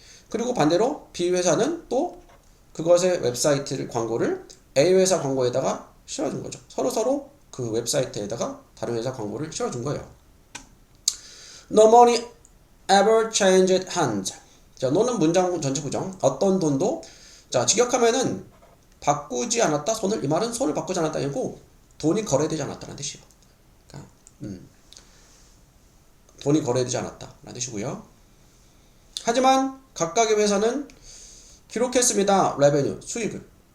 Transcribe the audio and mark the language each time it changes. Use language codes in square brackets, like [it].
[ko] 그리고 반대로 B 회사는 또 그것의 웹사이트를 광고를 A 회사 광고에다가 실어준 거죠. 서로 그 웹사이트에다가 다른 회사 광고를 실어준 거예요. [en] No money ever changed hands. [ko] 자, no는 문장 전체 부정. 어떤 돈도 자, 직역하면은 바꾸지 않았다. 이 말은 손을 바꾸지 않았다. 아니고 돈이 거래되지 않았다는 뜻이에요. 그러니까, 돈이 거래되지 않았다라는 뜻이고요. 하지만 각각의 회사는 기록했습니다. revenue, 수익을.